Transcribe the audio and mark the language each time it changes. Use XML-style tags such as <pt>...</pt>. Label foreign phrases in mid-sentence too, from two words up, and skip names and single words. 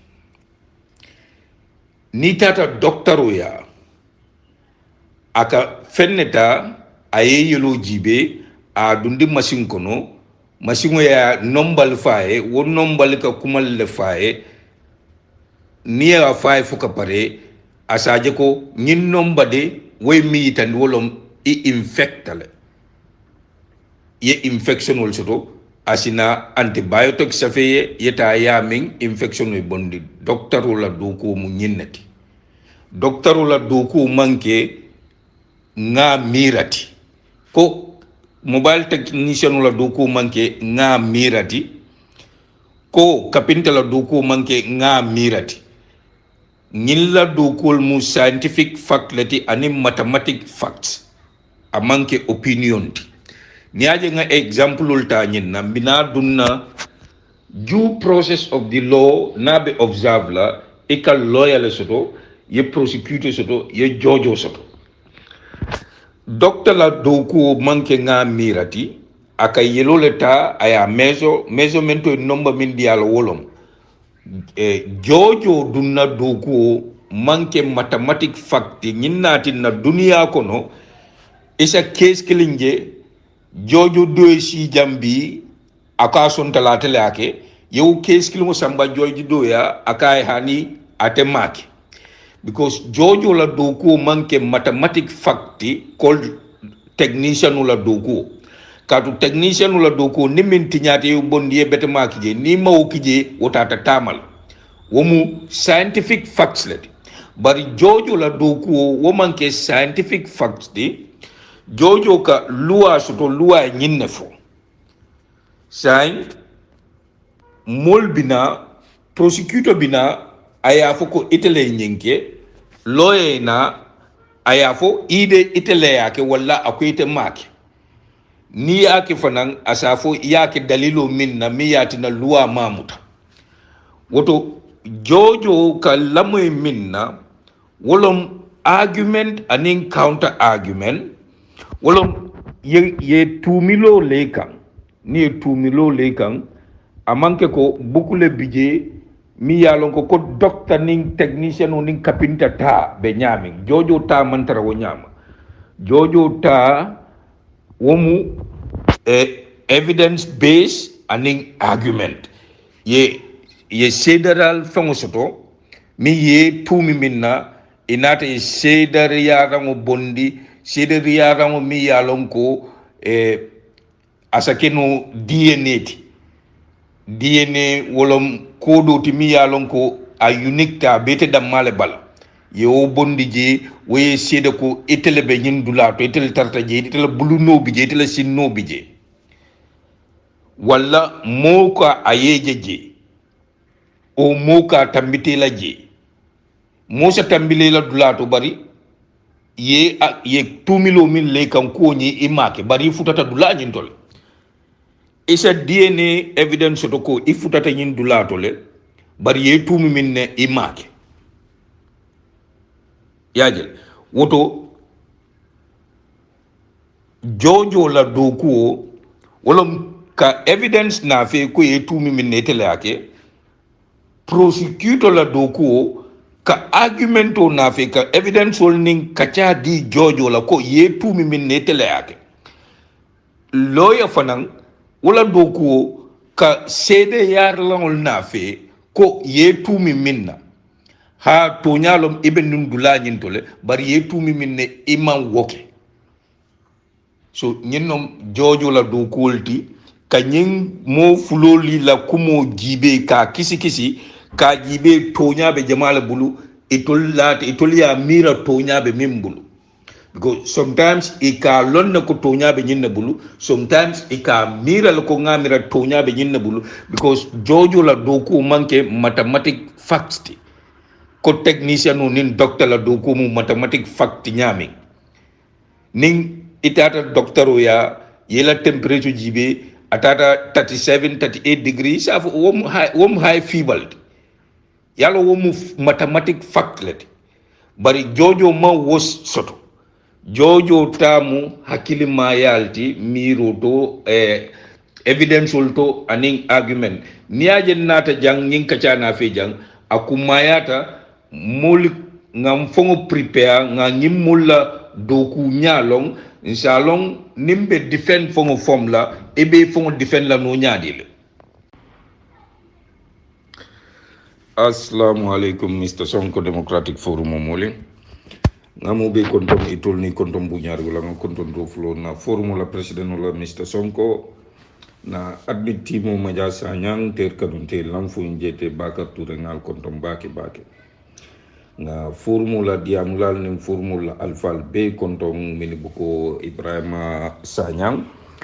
<man>ni tata doctoro ya aka fenneta aye yelo jibe a dundi machine kono machine ya nombal faye wo nombal ka kumal le faye ni ya faye fuka pare asaje ko nyin nombade way mi tan wolom i infectale ye infection wol soto asina antibiotic safeye yeta ya min infection e bondi docteur la doko mu nyinnati docteur la doko manke nga mirati ko</man> <en>mobile technician</en> <man>la doko manke nga mirati ko kapinta la doko manke nga mirati ñilla dokol mu</man> <en>scientific fact</en> <man>lati ani</man> <en>mathematic facts</en> <man>a manke opinion ti niaje nga example ta ñinna bina dunna</man> <en>due process of the law</en> <man>nabe observe la e ka lawyer le soto ye prosecutor soto ye jojo soto docteur la doku manke nga mirati aka yelo leta aya measurement number min dial wolom jojo dunna doku manke</man> <en>mathematic fact</en> <man>ñinnati na dunia kono isa case kilinje jojo do si jambi aka son talatele ake yow case kilimo samba joji do ya aka hani atemaki because jojo la doku manke</man> <en>mathematic fact called technician</en> <man>la doku katu technician la doku ni min tinyate yo bondi e betemaki je ni mawo kije wotata tamal womu</man> <en>scientific facts</en> <man>let bari jojo la doku wo manke</man> <en>scientific facts</en> <man>di jojo ka loi soto loi nyinne fo sain mol bina prosecutor bina aya fo ko itele nyinke lawyer na aya fo ide itele yake walla akoyte make ni yake fanan asafo yake dalilo min na miyati na loi mamuta woto jojo ka lamoy minna wolom argument anin</man> <en>counter argument</en> <man>wolom ye tumilo lekan ni tumilo lekan amanke ko bukule bije mi yalon ko doctor ning technician ning kapinta ta be nyami jojo ta mantara wo nyama jojo ta womu</man> <en>evidence based</en> <man>aning argument ye federal fongosoto mi ye tumi minna inata ye sedar yarango bondi sedar yarango mi yalon ko asakeno DNA wolom kodo ti mi yalon ko a unique ta bete damale bala ye o bondi je woye sede ko etele be nyin dula to etele tarta je etele buluno bi je etele sinno bi je walla moka ayeje je o moka tambite la je mosa tambile la dula to bari ye 2 milo min le kan ko ni imake bari futata dula nyin tole isa</man> <en>DNA evidence</en> <man>to ko ifutata nyin dula to le bari ye tumi min ne imake yajel woto jojo la doku wolom ka evidence na fe ko ye tumi min ne tele ake prosecutor la doku ka argumento na fe ka evidence wol ning kacha di jojo la ko ye tumi min ne tele ake lawyer fanan wala doku ka sede yar langol na fe ko ye tumi minna ha to nyalom ibe nun dula nyin tole bari ye tumi minne imam woke so nyinom jojo la doku wolti ka nyin mo fuloli la kumo jibe ka kisi ka jibe to nyabe jamala bulu itol ya mira to nyabe mimbulu</man> <en>because sometimes</en> <man>ika lonna ko tonya be nyinna bulu sometimes ika mira ko ngamira tonya be nyinna bulu because jojo la doku manke</man> <en>mathematic facts</en> <man>ti ko technician no nin doctor la doku mu</man> <en>mathematic fact</en> <man>nyami nin itata doctor ya yela temperature jibe atata 37 38</man> <en>degrees of</en> <man>wom</man> <en>high fever</en> <man>yalo wom</man> <en>mathematic fact</en> <man>let bari jojo ma was soto jojo tamu hakili mayalti miro to evidence to aning argument niaje nata jang nyin kacha na fe jang akumayata mul ngam fongo prepare nga nyimulla doku nyalong inshalong nimbe defend fongo formula ebe fongo defend la no nyaadile.</man> <ar>Assalamu alaikum Mr.</ar> <man>Sonko Democratic Forum momole ngamo be kontom itol ni kontom bu ñaar wala nga kontom do flo na formula president wala Mr. Sonko na admit timo maja sanyang ter kadunte lamfu njete bakar touré ngal kontom bake na formula diamulal nim formula alfal be kontom mini buko Ibrahima Sanyang</man>